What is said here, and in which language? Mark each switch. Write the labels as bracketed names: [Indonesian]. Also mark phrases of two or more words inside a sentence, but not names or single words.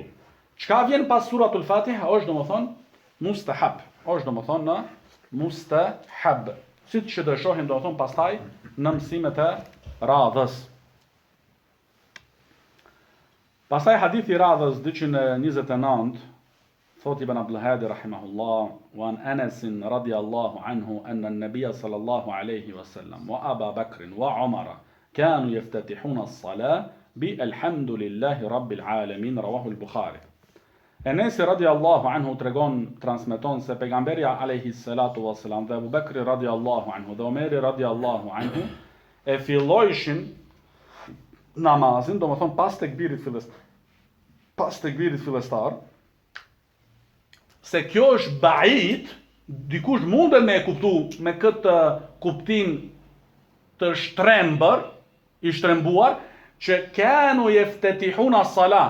[Albanian] Çka vjen pas suratul Fatiha është domethënë mustahab. Është domethënë në mustahab. Siç që do shohim domethënë pastaj në mësimet e radhës. Pastaj hadithi i radhës 229 thot [Arabic] Ibn Abdul Hadi رحمه الله وعن أنس رضي الله عنه أن النبي صلى الله عليه وسلم وأبو بكر وعمر كانوا يفتتحون الصلاة بالحمد لله رب العالمين رواه البخاري. [Albanian] Enesi [Arabic] رضي الله عنه [Albanian] transmeton se pejgamberi [Arabic] عليه الصلاة والسلام [Albanian] dhe Abu Bakri [Arabic] رضي الله عنه [Albanian] dhe Omeri [Arabic] رضي الله عنه [Albanian] e fillojshin namazin, domethënë pas tekbirit fillestar, se kjo është ba'id, dikush mundet me e kuptu me këtë kuptim të shtrembër, i shtrembuar, që [Arabic] كانوا يفتتحون الصلاة.